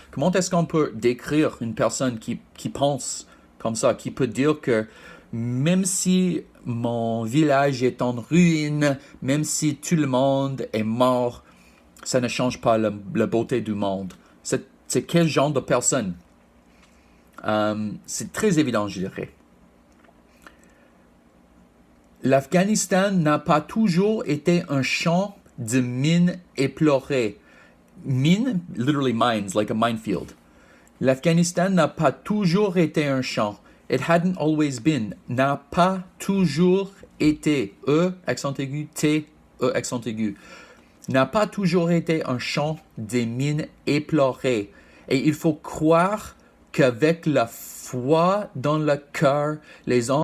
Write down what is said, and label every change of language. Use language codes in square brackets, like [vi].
[fr] Comment est-ce qu'on peut décrire une personne qui pense comme ça, qui peut dire que même si mon village est en ruine, même si tout le monde est mort, ça ne change pas la beauté du monde. C'est quel genre de personne? C'est très évident, je dirais. L'Afghanistan n'a pas toujours été un champ de mines éplorées. [en] Mine, literally mines, like a minefield. [fr] L'Afghanistan n'a pas toujours été un champ. [en] It hadn't always been. [fr] N'a pas toujours été. E, accent aigu, T, E, accent aigu. N'a pas toujours été un champ des mines éplorées. Et il faut croire qu'avec la foi dans le cœur, les hommes